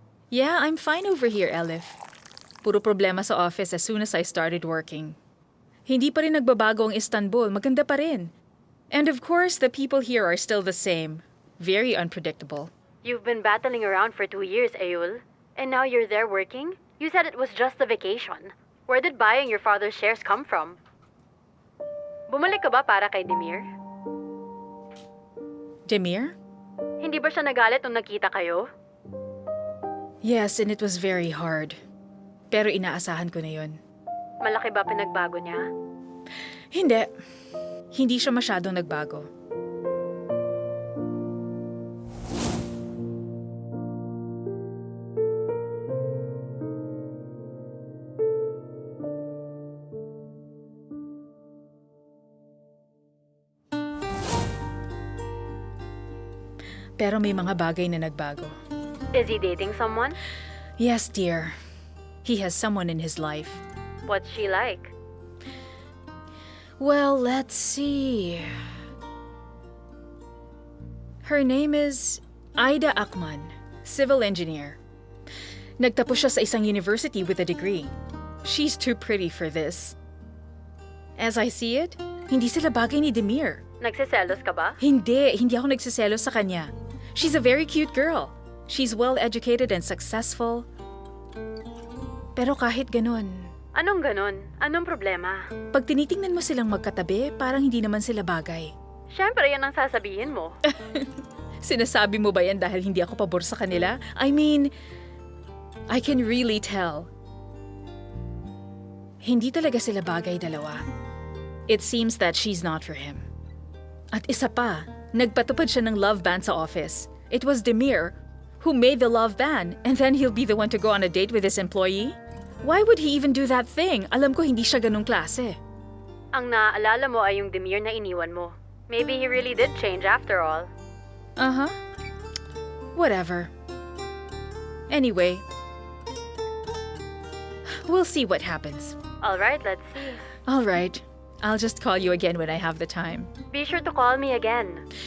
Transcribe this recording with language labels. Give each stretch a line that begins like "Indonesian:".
English: Yeah, I'm fine over here, Elif.
Filipino: Puro problema sa office
English: as soon as I started working.
Filipino: Hindi pa rin nagbabago ang Istanbul, maganda pa rin.
English: And of course, the people here are still the same. Very unpredictable. You've been battling around for 2 years, Ayul. And now you're there working? You said it was just a vacation. Where did buying your father's shares come from?
Filipino: Bumalik ka ba para kay Demir? Demir? Hindi ba siya nagalit nung nakita kayo?
English: Yes, and it was very hard.
Filipino: Pero inaasahan ko na yun. Malaki ba pinagbago niya? Hindi. Hindi siya masyadong nagbago. Pero may mga bagay na nagbago.
English: Is he dating someone? Yes, dear. He has someone in his life. What's she like? Well, let's see. Her name is Ida Akman, civil engineer.
Filipino: Nagtapos siya sa isang university
English: with a degree. She's too pretty for this. As I see it,
Filipino: hindi sila bagay ni Demir. Nagsiselos ka ba? Hindi ako nagsiselos sa kanya.
English: She's a very cute girl. She's well-educated and successful.
Filipino: Pero kahit ganun, Anong ganon? Anong problema? pag tinitingnan mo silang magkatabi, parang hindi naman sila bagay. Siyempre, yan ang sasabihin mo. Sinasabi mo ba yan dahil hindi ako pabor sa kanila?
English: I mean, I can really tell.
Filipino: Hindi talaga sila bagay dalawa.
English: It seems that she's not for him.
Filipino: At isa pa, nagpatupad siya ng love ban sa office.
English: It was Demir who made the love ban, and then he'll be the one to go on a date with his employee? Why would he even do that thing?
Filipino: Alam ko hindi siya ganung klase. Ang naaalala mo ay yung Demir na iniwan mo.
English: Maybe he really did change after all. Uh-huh. Whatever. Anyway, we'll see what happens. Alright, let's see. All right. I'll just call you again when I have the time. Be sure to call me again.